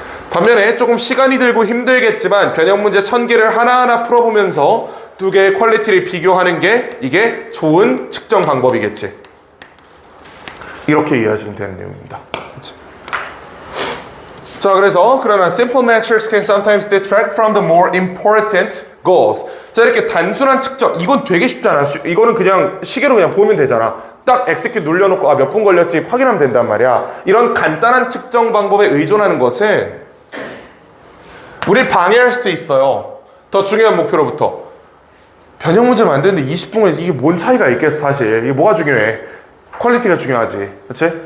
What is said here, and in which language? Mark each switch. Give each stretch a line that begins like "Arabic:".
Korean: 반면에 조금 시간이 들고 힘들겠지만 변형 문제 1000개를 하나하나 풀어보면서 두 개의 퀄리티를 비교하는 게 이게 좋은 측정 방법이겠지. 이렇게 이해하시면 되는 내용입니다. 그치? 자, 그래서 그러나
English: simple metrics can sometimes distract from the more important goals.
Korean: 자, 이렇게 단순한 측정, 이건 되게 쉽잖아. 이거는 그냥 시계로 그냥 보면 되잖아. 딱 execute 눌러놓고 몇 분 걸렸지 확인하면 된단 말이야. 이런 간단한 측정 방법에 의존하는 것은 우리 방해할 수도 있어요. 더 중요한 목표로부터. 변형 문제 만드는데 20분에 이게 뭔 차이가 있겠어, 사실. 이게 뭐가 중요해? 퀄리티가 중요하지. 그치?